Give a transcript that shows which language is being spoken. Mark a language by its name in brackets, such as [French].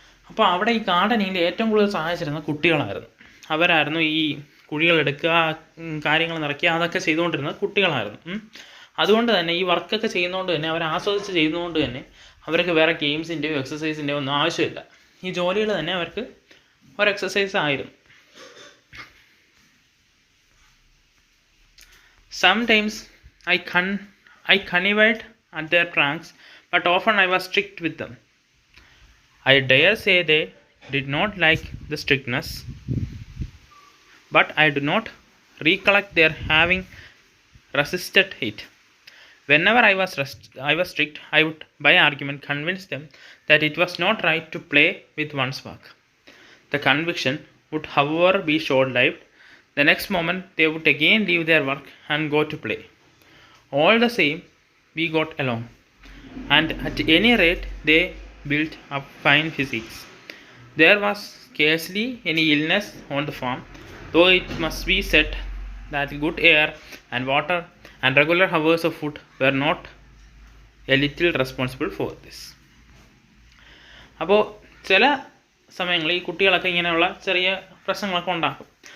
[Malayalam] അപ്പോൾ അവിടെ ഈ ഗാർഡനിങ്ങിൻ്റെ ഏറ്റവും കൂടുതൽ സഹായിച്ചിരുന്ന കുട്ടികളായിരുന്നു. അവരായിരുന്നു ഈ കുഴികളെടുക്കുക, കാര്യങ്ങൾ നിറയ്ക്കുക, അതൊക്കെ ചെയ്തുകൊണ്ടിരുന്നത് കുട്ടികളായിരുന്നു. അതുകൊണ്ട് തന്നെ ഈ വർക്കൊക്കെ ചെയ്യുന്നതുകൊണ്ട് തന്നെ അവർ ആസ്വദിച്ച് ചെയ്യുന്നതുകൊണ്ട് തന്നെ അവർക്ക് വേറെ ഗെയിംസിൻ്റെയോ എക്സസൈസിൻ്റെയോ ഒന്നും ആവശ്യമില്ല. ഈ ജോലികൾ തന്നെ അവർക്ക് ഒരു എക്സസൈസ് ആയിരുന്നു. [English] Sometimes I connived at their pranks, but often I was strict with them. I dare say they did not like the strictness, but I do not recollect their having resisted it. Whenever I was strict, I would by argument convince them that it was not right to play with one's work. The conviction would however be short-lived. The next moment they would again leave their work and go to play. All the same, we got along, and at any rate they built up fine physiques. There was scarcely any illness on the farm, though it must be said that good air and water and regular hours of food were not a little responsible for this. [Malayalam] അപ്പോൾ ചില സമയങ്ങളിൽ ഈ കുട്ടികളൊക്കെ ഇങ്ങനെയുള്ള ചെറിയ പ്രശ്നങ്ങളൊക്കെ ഉണ്ടാക്കും.